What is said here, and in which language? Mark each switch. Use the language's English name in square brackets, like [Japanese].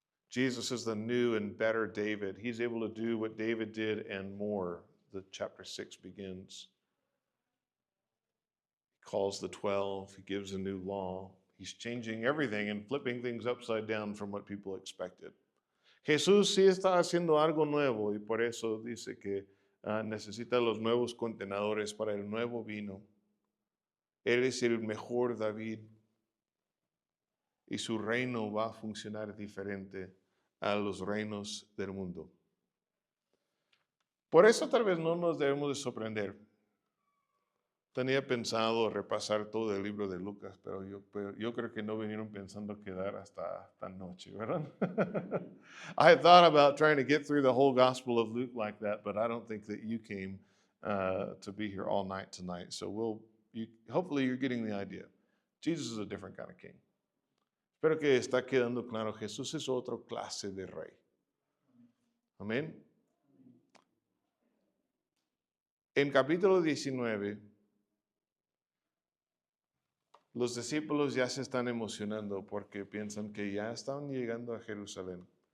[English] Jesus is the new and better David. He's able to do what David did and more. The chapter 6 begins. He calls the 12. He gives a new law. He's changing everything and flipping things upside down from what people expected. [Spanish] Jesús sí está haciendo algo nuevo y por eso dice que necesita los nuevos contenedores para el nuevo vino. Él es el mejor David y su reino va a funcionar diferente a los reinos del mundo. Por eso tal vez no nos debemos de sorprender. Tenía pensado repasar todo el libro de Lucas, pero yo creo que no vinieron pensando quedar hasta esta noche, ¿verdad? [English] I had thought about trying to get through the whole Gospel of Luke like that, but I don't think that you came to be here all night tonight. So hopefully you're getting the idea. Jesus is a different kind of king. [Spanish] Espero que está quedando claro, Jesús es otra clase de rey. Amén. En capítulo 19, los discípulos ya se están emocionando porque piensan que ya están llegando a Jerusalén.